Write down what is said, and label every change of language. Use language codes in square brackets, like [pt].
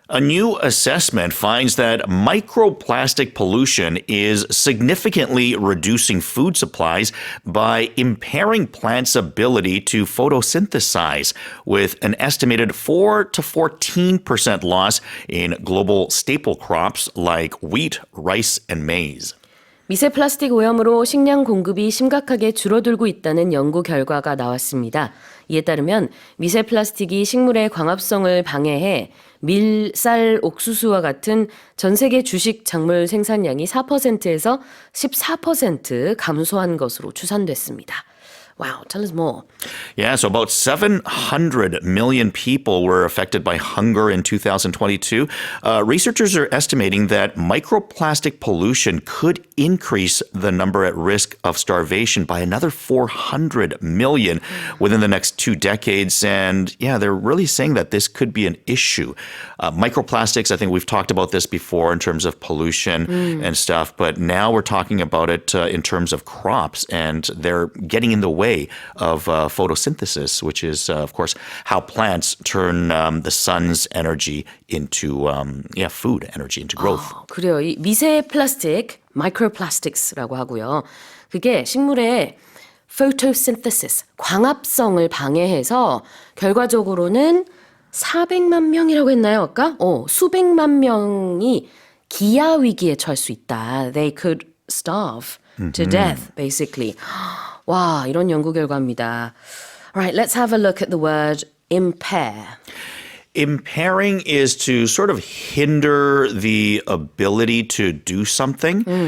[en] A new assessment finds that microplastic pollution is significantly reducing food supplies by impairing plants' ability to photosynthesize, with an estimated 4 to 14% loss in global staple crops like wheat, rice, and maize. [ko] 미세 플라스틱 오염으로 식량 공급이 심각하게 줄어들고 있다는 연구 결과가 나왔습니다. 이에 따르면 미세 플라스틱이 식물의 광합성을 방해해 밀, 쌀, 옥수수와 같은 전 세계 주식 작물 생산량이 4%에서 14% 감소한 것으로 추산됐습니다. [en] Wow, tell us more. Yeah, so about 700 million people were affected by hunger in 2022. Researchers are estimating that microplastic pollution could increase the number at risk of starvation by another 400 million within the next 2 decades. And yeah, they're really saying that this could be an issue. Microplastics, I think we've talked about this before in terms of pollution and stuff, but now we're talking about it in terms of crops, and they're getting in the way of photosynthesis, which is, of course, how plants turn the sun's energy into food energy, into growth. [ko] 그래요. 이 미세 플라스틱, microplastics라고 하고요. 그게 식물의 photosynthesis, 광합성을 방해해서 결과적으로는 400만 명이라고 했나요, 아까? 수백만 명이 기아 위기에 처할 수 있다. [en] They could starve to death, basically. [ko] 와, 이런 연구 결과입니다. [en] Alright, let's have a look at the word impair. Impairing is to sort of hinder the ability to do something.